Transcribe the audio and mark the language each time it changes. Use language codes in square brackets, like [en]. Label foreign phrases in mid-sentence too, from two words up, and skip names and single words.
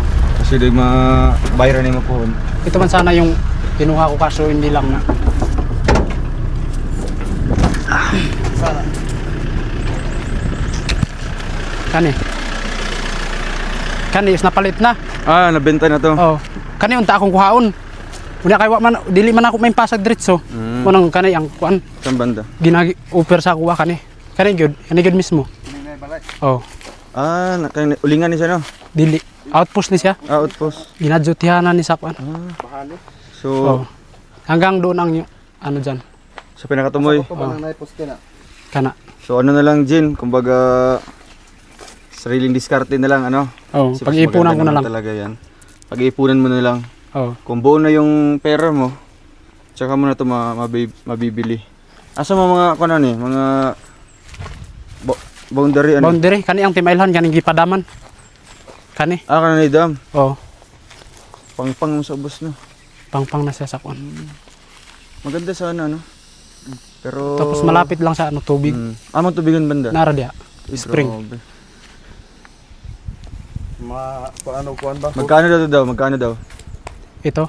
[ceb] Kasi di ma-viral ni mo po. [tl] Ito man sana yung kinuha ko kaso hindi lang na. [ceb] Kani is napalit na. Nabenta na to. Oh. Kani unta akong kuhaon. Unya kay wa man dili man ako may pasag diretso. Unang kani ang kuan [tl] Saan banda? [ceb] ginagi offer sa kuha kani. Kani gyud mismo. Oh, Ulingan ni siya no? dili outpost ni siya. Outpost. Ginadjutihanan ni sa kuan. So, Oh. [tl] Hanggang doon ang ano diyan. [ceb] sa pinakatumoy. [tl] Ito ba nang naiposte na? [ceb] Kana. [tl] So ano na lang Jin, kumbaga sariling diskarte na lang ano. Oh, Kasi mas pag-iipunan ko maganda na lang. naman talaga yan. Pag-iipunan mo na lang. Oh. Kung buo na yung pera mo, tsaka mo na ito mabibili. [ceb] Asa mo mga ano ni, mga boundary ano? Boundary kani ang timailhan kaning gipadaman. Kani. Kana ni dam. Oh, Pangpang mo sa ubos no. pangpang na siya sa kuan. [tl] Maganda sana no. Pero Tapos malapit lang sa ano tubig. [ceb] Amang tubigan banda. Nara diha. Spring. [tl] Grabe. Kuan ba? Magkano daw? Ito